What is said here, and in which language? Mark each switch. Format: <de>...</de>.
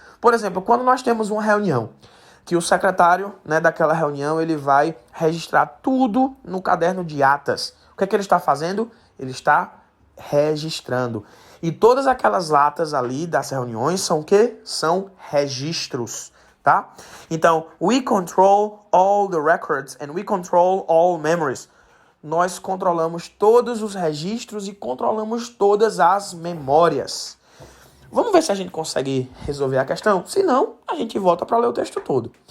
<pt>Por exemplo, quando nós temos uma reunião, que o secretário, né, daquela reunião, ele vai registrar tudo no caderno de atas. O que é que ele está fazendo? Ele está registrando. E todas aquelas latas ali das reuniões são o quê? São registros, tá?</pt> <en>Então, we control all the records and we control all memories.</en> <pt>Nós controlamos todos os registros e controlamos todas as memórias. Vamos ver se a gente consegue resolver a questão? Se não, a gente volta para ler o texto todo.</pt>